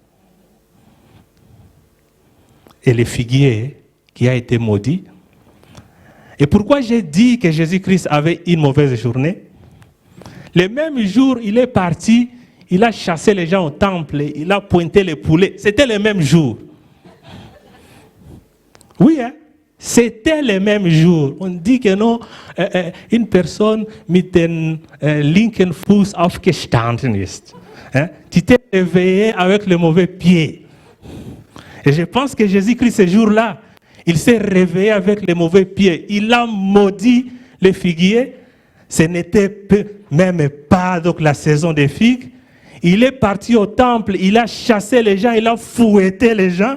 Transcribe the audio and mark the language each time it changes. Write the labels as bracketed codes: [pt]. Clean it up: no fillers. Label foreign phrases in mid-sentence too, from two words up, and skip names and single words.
[fr] Et le figuier qui a été maudit, Et pourquoi j'ai dit que Jésus-Christ avait une mauvaise journée? Le même jour, il est parti, il a chassé les gens au temple, il a pointé les poulets. C'était le même jour. Oui, hein? C'était le même jour. On dit que non, une personne [de] mit den linken Fuß aufgestanden ist. [fr] Hein? Tu t'es réveillé avec le mauvais pied. Et je pense que Jésus-Christ, ce jour-là, il s'est réveillé avec le mauvais pied. Il a maudit les figuiers. Ce n'était même pas donc la saison des figues. Il est parti au temple, il a chassé les gens, il a fouetté les gens.